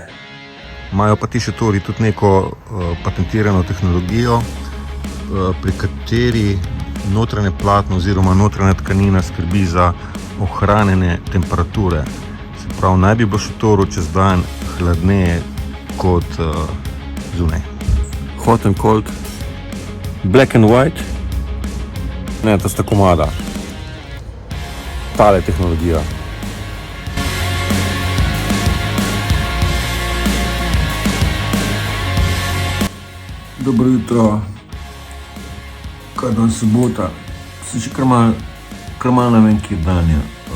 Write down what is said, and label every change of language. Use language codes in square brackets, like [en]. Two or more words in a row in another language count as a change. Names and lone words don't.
[sl] Imajo pa ti šotori tudi neko patentirano tehnologijo, pri kateri notranje platno oziroma notranja tkanina skrbi za ohranjanje temperature. Se pravi, naj bi bilo šotoru čez dan hladneje kot zunaj. [en] Hot and cold, black and white, [sl] ne, to sta komada. Tale tehnologija. Dobro jutro, kaj dan sobota, se še kar malo ne vem, kje dan je.